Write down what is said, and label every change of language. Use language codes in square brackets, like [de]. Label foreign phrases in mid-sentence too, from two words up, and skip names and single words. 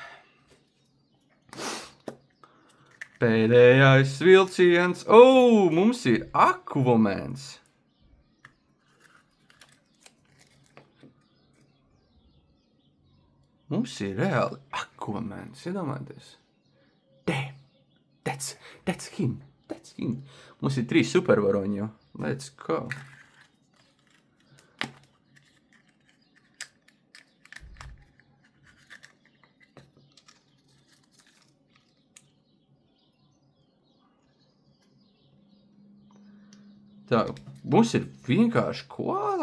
[lv] Pēdējais vilciens. Mums ir Aquamans. Mums ir reāli Aquamans. Iedomājieties. [en] Damn. That's him. [lv] Mums ir 3 supervaroņi jau. [en] Let's go. [lv] Tā, mums ir vienkārši koala.